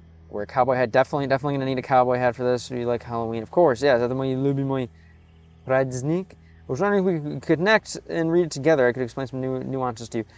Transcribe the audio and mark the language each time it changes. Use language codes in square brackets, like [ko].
[en] Wear a cowboy hat. Definitely gonna need a cowboy hat for this. Do you like Halloween? Of course, yeah. [ru] Это мой любимый праздник. [en] I was wondering if we could connect and read it together. I could explain some new nuances to you.